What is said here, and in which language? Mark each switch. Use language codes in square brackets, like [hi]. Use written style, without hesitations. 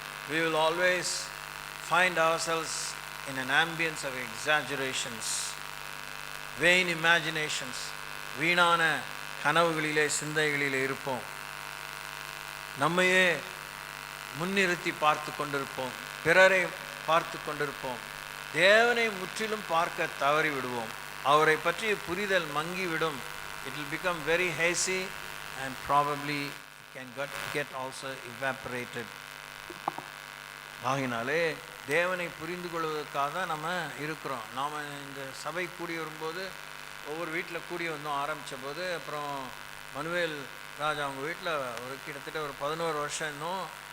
[en] We will always find ourselves in an ambience of exaggerations, vain imaginations. [ta] வீணான கனவுகளிலே, சிந்தைகளிலே இருப்போம். நம்மையே முன்னிறுத்தி பார்த்து கொண்டிருப்போம், பிறரை பார்த்து கொண்டிருப்போம். தேவனை முற்றிலும் பார்க்க தவறி விடுவோம். அவரை பற்றிய புரிதல் மங்கிவிடும். [en] It will become very hazy and probably can get also evaporated. [ta] ஆகினாலே தேவனை புரிந்து கொள்வதற்காக தான் நம்ம இருக்கிறோம். நாம் இந்த சபை கூடி வரும்போது, ஒவ்வொரு வீட்டில் கூடி வந்தோம் ஆரம்பித்த போது, அப்புறம் மனுவேல் ராஜா அவங்க வீட்டில் கிட்டத்தட்ட ஒரு 11 வருஷம் இருந்தோம்.